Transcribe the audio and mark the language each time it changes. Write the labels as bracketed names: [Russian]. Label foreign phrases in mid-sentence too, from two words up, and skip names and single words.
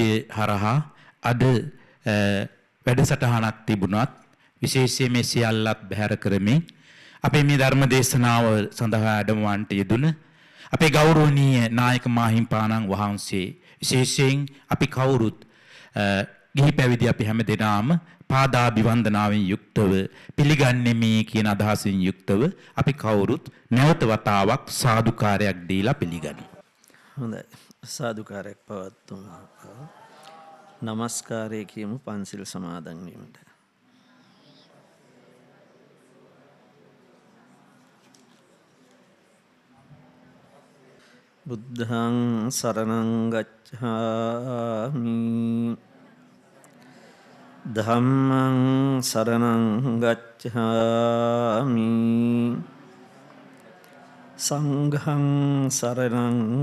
[Sinhala] හරහා අද වැඩසටහනක් තිබුණත් විශේෂයෙන් මේ සියල්ලත් බැහැර කරමින් අපේ මේ ධර්ම දේශනාව සඳහා වැඩමවන්නට යෙදුන අපේ ගෞරවනීය නායක මාහිම්පාණන් වහන්සේ, විශේෂයෙන් අපි කවුරුත් ගිහි පැවිදි අපි හැම දෙනාම පාදාභිවන්දනාවෙන් යුක්තව පිළිගන්නෙමි කියන අදහසින් යුක්තව අපි කවුරුත් නැවත වතාවක් සාදුකාරයක් දීලා පිළිගනිමු. හොඳයි, සාදුකාරයක් පවත්වමු. නමස්කාරය කියමු පන්සිල් සමාදන් වීමට. [Pali] බුද්ධං සරණං ගච්ඡාමි ධම්මං සරණං ගච්ඡාමි සංඝං සරණං